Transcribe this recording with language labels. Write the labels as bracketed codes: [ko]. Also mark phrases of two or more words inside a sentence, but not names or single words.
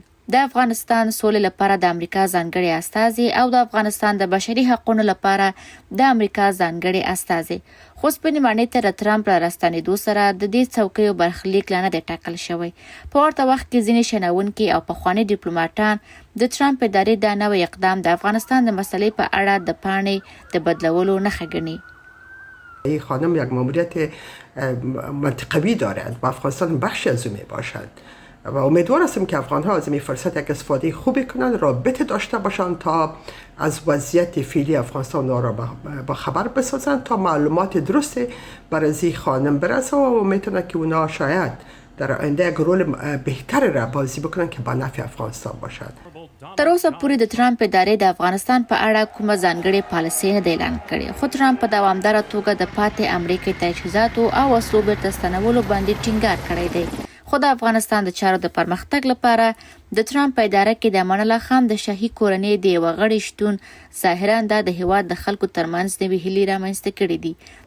[ps] د افغانستان سولې لپاره د امریکا ځانګړي استازي او د افغانستان د بشري حقوقو لپاره د امریکا ځانګړي استازي خو سپینې ماڼۍ ته د ټرمپ را راستنېدو سره د دې څوکیو برخلیک لا نه دی ټاکل شوی. په ورته وخت کې ځینې شنونکي او پخواني ډیپلوماټان د ټرمپ ادارې دا نوی اقدام د افغانستان د مسئلې په اړه د پاڼې د بدلولو نښه ګڼي. [fa] این خانم یک ماموریت منطقوی دارد و افغانستان بخشی از اون می باشد و امیدوار هستم که افغان ها از این فرصت یک استفاده خوبی کنند، رابطه داشته باشند تا از وضعیت فعلی افغانستان را با خبر بسازند تا معلومات درست برای این خانم برسه و میتونه که اونا شاید در آینده یک رول بهتر را بازی بکنن که با نفع افغانستان باشد. [ps] تر اوسه پورې د ټرمپ ادارې د افغانستان په اړه کومه ځانګړې پالیسي نه دی اعلان کړې، خو ټرمپ په دوامداره توګه د پاتې امریکې تجهیزاتو او وسلو بیرته ستنولو باندې ټینګار کړی دی. خو د افغانستان د چارو د پرمختګ لپاره د ټرمپ په اداره کې د امان الله خان د شاهي کورنۍ د یوه غړي شتون ظاهرا دا د هیواد د خلکو ترمنځ نوې هیلې رامنځته کړي دي.